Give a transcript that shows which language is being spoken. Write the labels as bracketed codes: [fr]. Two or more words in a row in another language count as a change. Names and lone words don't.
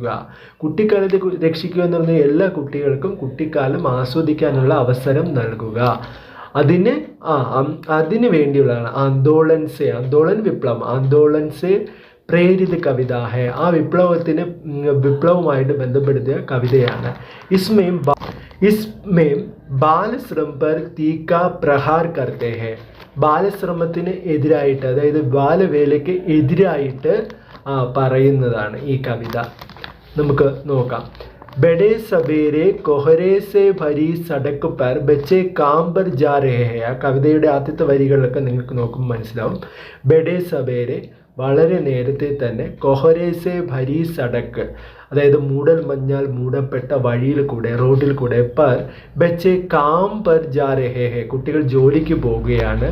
[ml] കുട്ടിക്കാലത്തെ രക്ഷിക്കുക എന്ന് പറഞ്ഞാൽ എല്ലാ കുട്ടികൾക്കും കുട്ടിക്കാലം ആസ്വദിക്കാനുള്ള അവസരം നൽകുക. അതിന് വേണ്ടിയുള്ളതാണ് ആന്തോളൻ വിപ്ലവം. [hi] आंदोलन से प्रेरित कविता है, [ml] ആ വിപ്ലവമായിട്ട് ബന്ധപ്പെടുത്തിയ കവിതയാണ്. [hi] इसमें बाल श्रम पर तीखा प्रहार करते हैं. [ml] ബാലശ്രമത്തിന് എതിരായിട്ട്, അതായത് ബാലവേലയ്ക്ക് എതിരായിട്ട് പറയുന്നതാണ് ഈ കവിത. നമുക്ക് നോക്കാം. [hi] बड़े सवेरे कोहरे से भरी सड़क पर बच्चे काम पर जा रहे हैं. [ml] ആ കവിതയുടെ ആദ്യത്തെ വരികളൊക്കെ നിങ്ങൾക്ക് നോക്കുമ്പോൾ മനസ്സിലാവും. [hi] बड़े सवेरे [ml] വളരെ നേരത്തെ തന്നെ, [hi] कोहरे से भरी सड़क [ml] അതായത് മൂടൽ മഞ്ഞാൽ മൂടപ്പെട്ട വഴിയിൽ കൂടെ, റോഡിൽ കൂടെ, [hi] पर बच्चे काम पर जा रहे हैं, [ml] കുട്ടികൾ ജോലിക്ക് പോവുകയാണ്.